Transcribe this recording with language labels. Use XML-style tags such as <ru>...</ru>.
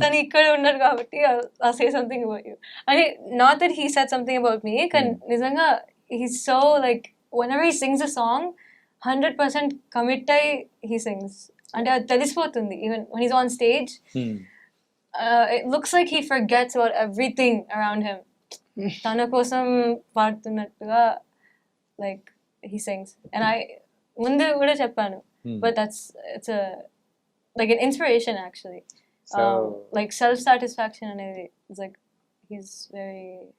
<te>తను ఇక్కడ ఉన్నారు కాబట్టి</te> <en>I'll say something about you. అంటే not that he said something about me,</en> <te>కానీ నిజంగా</te> <en>he's so like whenever he sings a song 100% commit అయి he sings.</en> <te>అంటే అది తెలిసిపోతుంది.</te> <en>Even when he's on stage, it looks like he forgets about everything around him.</en> <te>తన కోసం పాడుతున్నట్టుగా</te> <en>like he sings. And I</en> <te>ముందు కూడా చెప్పాను,</te> <en>but it's a like an inspiration actually. So like self satisfaction అనేది it's like he's very</en>